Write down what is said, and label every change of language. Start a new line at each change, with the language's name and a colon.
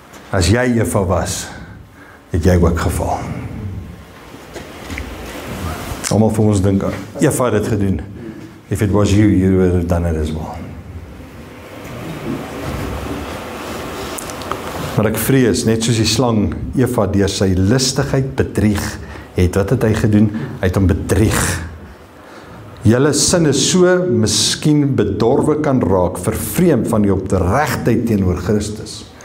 Afrikaans: As jy Eva was, het jy ook geval. Almal van ons dink, Eva het dit gedoen.
English: If it was you, you would have done it as well.
Afrikaans: Maar ek vrees, net soos die slang Eva deur sy listigheid bedrieg het, wat het hy gedoen? Hy het hom bedrieg. Julle sin is so miskien bedorwe kan raak, vervreemd van die opregtheid teenoor Christus.